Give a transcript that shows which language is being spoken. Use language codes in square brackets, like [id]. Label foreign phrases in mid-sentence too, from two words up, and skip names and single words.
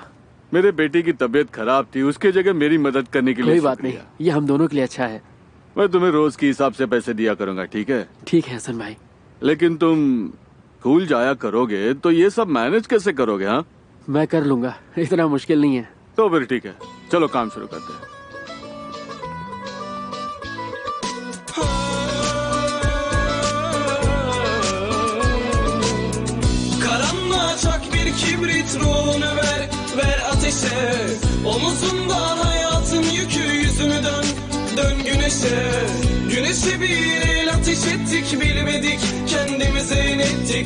[hi] मेरे बेटे की तबीयत खराब थी, उसके जगह मेरी मदद करने के लिए कोई बात नहीं, ये हम दोनों के लिए अच्छा है। मैं तुम्हें रोज के हिसाब से पैसे दिया करूंगा, ठीक है? ठीक है हसन भाई। लेकिन तुम स्कूल जाया करोगे तो ये सब मैनेज कैसे करोगे? हाँ, मैं कर लूंगा, इतना मुश्किल नहीं है। तो फिर ठीक है, चलो काम शुरू करते हैं। [tr] Kibrit ruhunu ver ateşe. Omuzunda hayatın yükü, yüzümü dön Gece bir el ateş ettik bilmedik kendimize inettik.